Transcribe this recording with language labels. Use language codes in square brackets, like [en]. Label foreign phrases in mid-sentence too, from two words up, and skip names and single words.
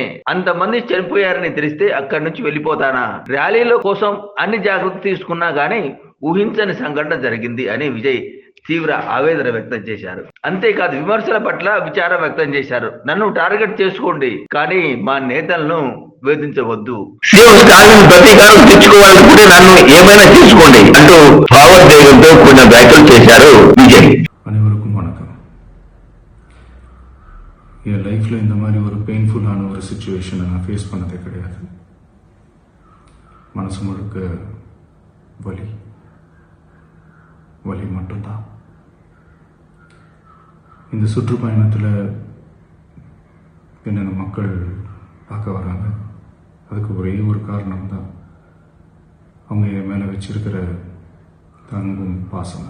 [te] అంతమంది చనిపోయారని తెలిస్తే అక్కడి నుంచి వెళ్ళిపోతానా? ర్యాలీల కోసం అన్ని జాగ్రత్తలు తీసుకున్నా గానీ ఊహించని సంఘటన జరిగింది అని విజయ్ తీవ్ర ఆవేదన వ్యక్తం చేశారు. అంతేకాదు విమర్శల పట్ల విచారం వ్యక్తం చేశారు. నన్ను టార్గెట్ చేసుకోండి, కానీ మా నేతలను వేధించవద్దు. సీఎం స్టాలిన్ ప్రతీకారం తెచ్చుకోవాలనుకుంటే నన్ను ఏమైనా చేసుకోండి అంటూ భావోద్వేగంతో కొన్ని వ్యాఖ్యలు చేశారు విజయ్. [ta] அனைவருக்கும் வணக்கம். என் லைஃப்பில் இந்த மாதிரி ஒரு பெயின்ஃபுல்லான ஒரு சுச்சுவேஷனை நான் ஃபேஸ் பண்ணதே கிடையாது. மனசு முழுக்க வலி மட்டும்தான். இந்த சுற்றுப்பயணத்தில் என்னென்ன மக்கள் பார்க்க வராங்க, அதுக்கு ஒரே ஒரு காரணம் தான், அவங்க என் மேலே வச்சிருக்கிற அன்பும் பாசம்.